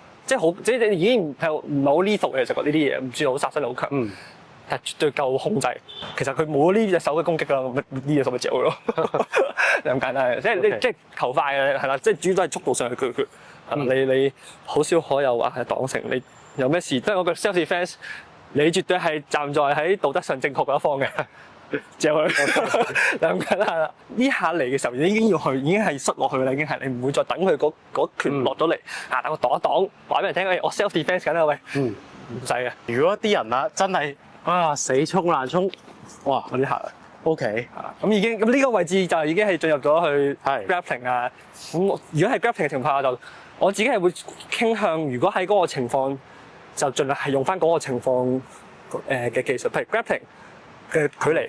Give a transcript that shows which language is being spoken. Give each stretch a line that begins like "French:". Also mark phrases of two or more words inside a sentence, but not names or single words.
Cantonese: 即係好，即係你已經唔係好 lethal嘅，其實呢啲嘢唔算好殺傷力好強，係絕對夠控制。其實佢冇呢隻手嘅攻擊啦，呢隻手咪嚼佢咯，就咁簡單。即係求快嘅係啦，即係主要都係速度上去決。你好少可有話係擋成，你有咩事？即係我個
English: self defense，
Cantonese: 你絕對係站在喺道德上正確嗰一方嘅。嚼佢，就咁簡單啦。呢下嚟嘅時候，已經要去，已經係摔落去啦。已經係你唔會再等佢嗰拳落咗嚟，等我擋一擋，話俾人聽，我
English: self defense
Cantonese: 緊啦，喂， 唔使嘅。如果啲人啊真係死衝爛衝，哇嗰啲客 OK 咁已經咁呢個位置就已經係進入咗去 grappling 啊。咁如果係 grappling 嘅情況下，我自己係會傾向，如果喺嗰個情況就盡量係用翻嗰個情況嘅技術，譬如 grappling 嘅距離。